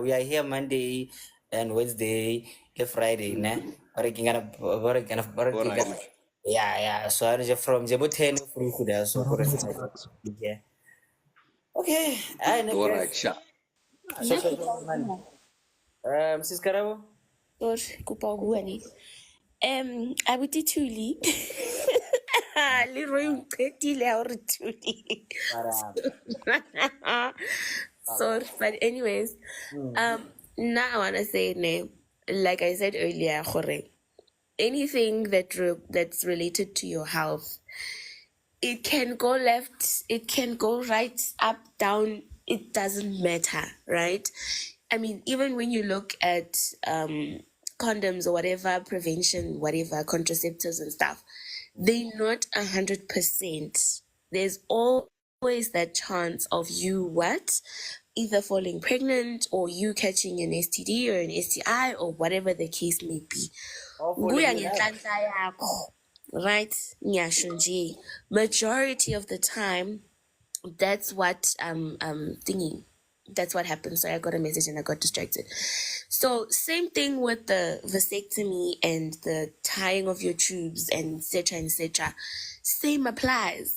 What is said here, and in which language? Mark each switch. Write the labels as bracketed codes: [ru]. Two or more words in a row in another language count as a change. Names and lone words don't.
[en] We are here Monday and Wednesday, the Friday, ne? All right. Yeah. So I'm just from Jebuten, free food, so yeah. Okay, I know, All guys. right, sure. So, Sis Karabo? [st] Or kopa ho bua le. Abuti Thuli. Leroy o qetile ha o re Thuli. [en] Sorry, but anyways, now I wanna say ne, like I said earlier, gore, anything that's related to your health, it can go left, it can go right, up, down, it doesn't matter, right? I mean, even when you look at condoms or whatever, prevention, whatever, contraceptives and stuff, they're not 100%. There's always that chance of you either falling pregnant or you catching an STD or an STI or whatever the case may be. [zu] Kuya ngenhlanhla yakho, right? Ngiyasho nje, [en] majority of the time that's what thingy, that's what happens. Sorry, I got a message and I got distracted. So same thing with the vasectomy and the tying of your tubes and etc. Same applies.